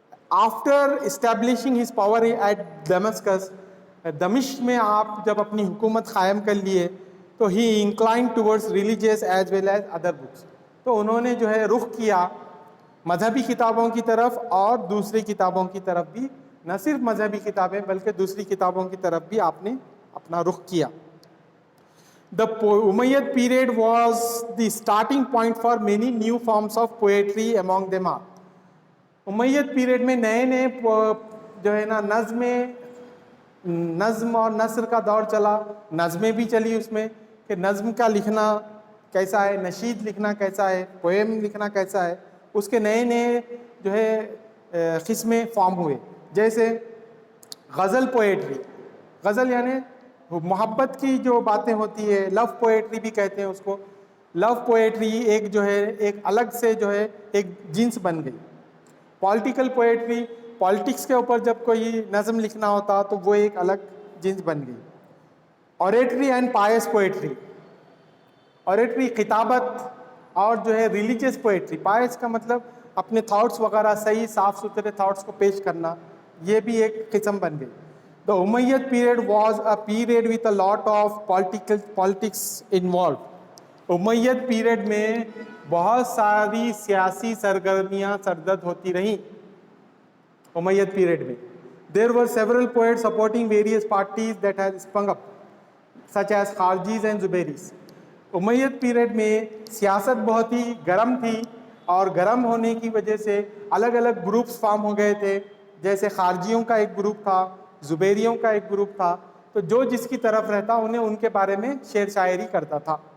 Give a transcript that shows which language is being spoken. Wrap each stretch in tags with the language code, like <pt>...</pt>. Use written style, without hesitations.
<en>after establishing his power at Damascus,</en> <ur>دمشق میں آپ جب اپنی حکومت قائم کر لیے تو</ur> <en>ہی inclined towards religious as well as other books.</en> <ur>تو انہوں نے جو ہے رخ کیا مذہبی کتابوں کی طرف اور دوسری کتابوں کی طرف بھی, نہ صرف مذہبی کتابیں بلکہ دوسری کتابوں کی طرف بھی آپ نے اپنا رخ کیا.</ur> <en>The Umayyad period was the starting point for many new forms of poetry, among them are.</en> <ur>امید پیریڈ میں نئے جو ہے نا نظم اور نثر کا دور چلا. نظمیں بھی چلی اس میں کہ نظم کا لکھنا کیسا ہے, نشید لکھنا کیسا ہے, پوئم لکھنا کیسا ہے, اس کے نئے جو ہے قسمیں فارم ہوئے. جیسے غزل پوئٹری. غزل یعنی محبت کی جو باتیں ہوتی ہے, لو پوئٹری بھی کہتے ہیں اس کو. لو پوئٹری ایک جو ہے ایک الگ سے جو ہے ایک جنس بن گئی. پولیٹیکل پوئٹری, پالیٹکس کے اوپر جب کوئی نظم لکھنا ہوتا تو وہ ایک الگ جنس بن گئی.</ur> <en>Oratory and pious poetry.</en> <ur>Oratory خطابت اور جو ہے ریلیجیس پوئٹری. پائس کا مطلب اپنے تھاٹس وغیرہ صحیح صاف ستھرے تھاٹس کو پیش کرنا, یہ بھی ایک قسم بن گئی.</ur> <en>The Umayyad period was a period with a lot of politics involved.</en> <ur>امید پیریڈ میں بہت ساری سیاسی سرگرمیاں سرگرد ہوتی رہیں. امید پیریڈ میں</ur> <en>there were several poets supporting various parties that had sprung up, such as Kharijis and Zubayris.</en> <ur>امید پیریڈ میں سیاست بہت ہی گرم تھی اور گرم ہونے کی وجہ سے الگ الگ گروپس فارم ہو گئے تھے. جیسے خارجیوں کا ایک گروپ تھا, زبیریوں کا ایک گروپ تھا, تو جو جس کی طرف رہتا انہیں ان کے بارے میں شعر شاعری کرتا تھا.</ur>